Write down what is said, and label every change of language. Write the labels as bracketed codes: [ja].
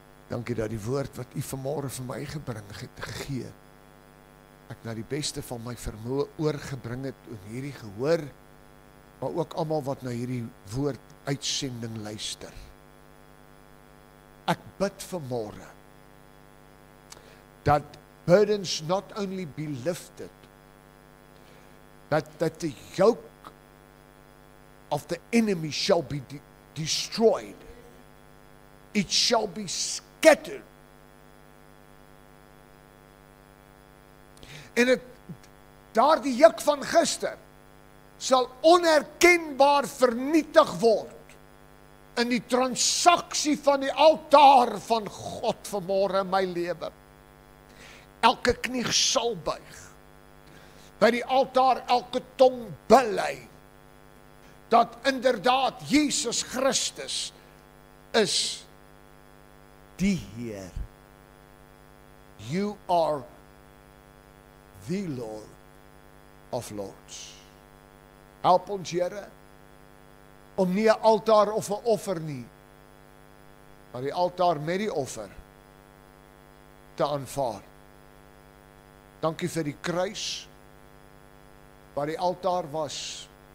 [af] Dankie dat die woord wat U vanmôre vir my gebring het, gegee, ek na die beste van my vermoë oorgebring het in hierdie gehoor, maar ook almal wat na hierdie woord uitsending luister. Ek bid vanmôre [en] that burdens not only be lifted, that the yoke of the enemy shall be destroyed. It shall be scattered. [af] En daardie juk van gister sal onherkenbaar vernietig word in die transaksie van die altaar van God vanmôre in my lewe. Elke knie sal buig. By die altaar elke tong bely dat inderdaad Jesus Christus is die Heer. [en] You are the Lord of Lords. [af] Help ons, Here, om nie 'n altaar of 'n offer nie, maar die altaar met die offer te aanvaar. Dankie vir die kruis waar die altaar was.